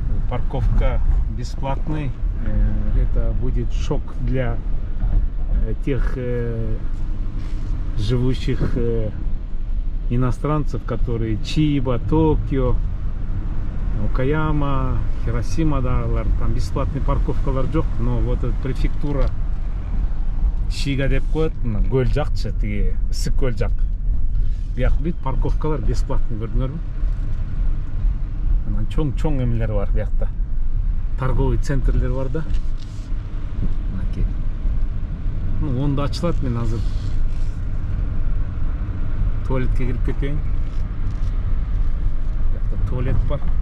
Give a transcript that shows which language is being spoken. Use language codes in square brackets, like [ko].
[ru] Парковка бесплатный. Это будет шок для тех живущих иностранцев, которые Чиба, Токио, Окаяма, Хиросима, да, там бесплатный [ky] парковкалар жоқ, [ru] но вот эта префектура Шига [ky] деп коет, көл жақчы, тиги Иссык-Көл жақ. Бияк бүт парковкалар бесплатный, көрдүңөрбү? Анан чоң эмелер бар биякта. Торговый центрлер бар да. Мынакей. Ну, онда ачылат, мен азыр туалетке кирип кетейин. Биякта туалет бар.